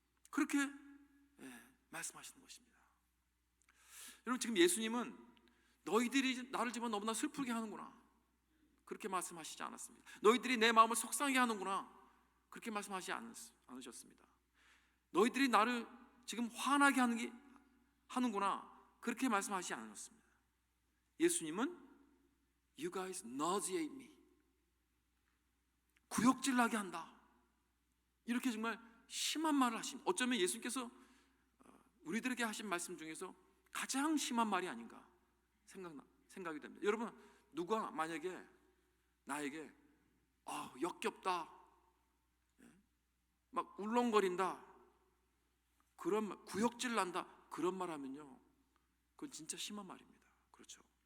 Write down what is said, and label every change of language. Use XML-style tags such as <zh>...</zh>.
<ko>그렇게 말씀하시는 것입니다. 여러분 지금 예수님은 너희들이 나를 지금 너무나 슬프게 하는구나 그렇게 말씀하시지 않았습니다. 너희들이 내 마음을 속상하게 하는구나 그렇게 말씀하시지 않으셨습니다. 너희들이 나를 지금 화나게 하는구나 그렇게 말씀하시지 않았습니다.</ko> <en>예수님은 You guys nauseate me.</en> <ko>구역질 나게 한다. 이렇게 정말 심한 말을 하십니다. 어쩌면 예수님께서 우리들에게 하신 말씀 중에서 가장 심한 말이 아닌가 생각이 됩니다. 여러분, 누가 만약에 나에게 역겹다, 막 울렁거린다, 그런 말, 구역질 난다, 그런 말 하면요, 그건 진짜 심한 말입니다. 그렇죠?</ko>